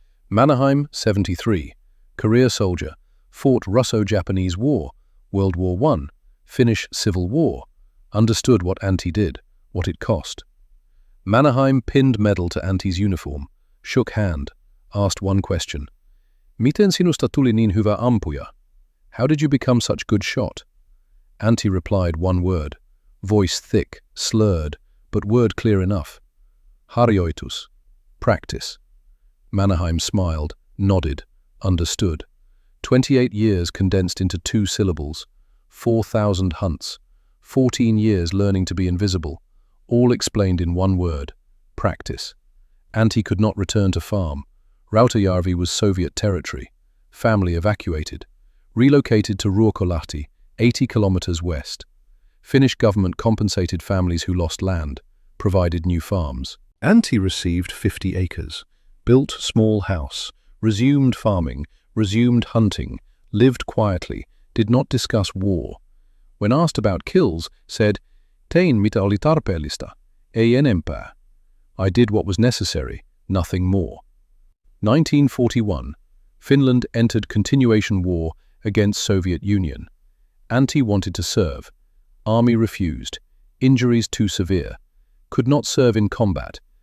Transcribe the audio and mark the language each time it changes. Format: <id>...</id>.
<en>Mannerheim, 73, career soldier, fought Russo-Japanese War, World War I, Finnish Civil War, understood what Antti did, what it cost. Mannerheim pinned medal to Antti's uniform, shook hand, asked one question.</en> <fi>Miten sinusta tuli niin hyvä ampuja?</fi> <en>How did you become such good shot? Antti replied one word, voice thick, slurred, but word clear enough. Harjoitus, practice. Mannerheim smiled, nodded, understood. 28 years condensed into 2 syllables, 4,000 hunts, 14 years learning to be invisible, all explained in one word, practice. Antti could not return to farm. Rautajärvi was Soviet territory. Family evacuated. Relocated to Ruokolahti, 80 kilometers west. Finnish government compensated families who lost land, provided new farms. Antti received 50 acres, built small house, resumed farming, resumed hunting, lived quietly, did not discuss war. When asked about kills, said,</en> <fi>tein mitä oli tarpeellista, ei enempää.</fi> <en>I did what was necessary, nothing more. 1941. Finland entered continuation war against Soviet Union. Antti wanted to serve. Army refused. Injuries too severe. Could not serve in combat.</en>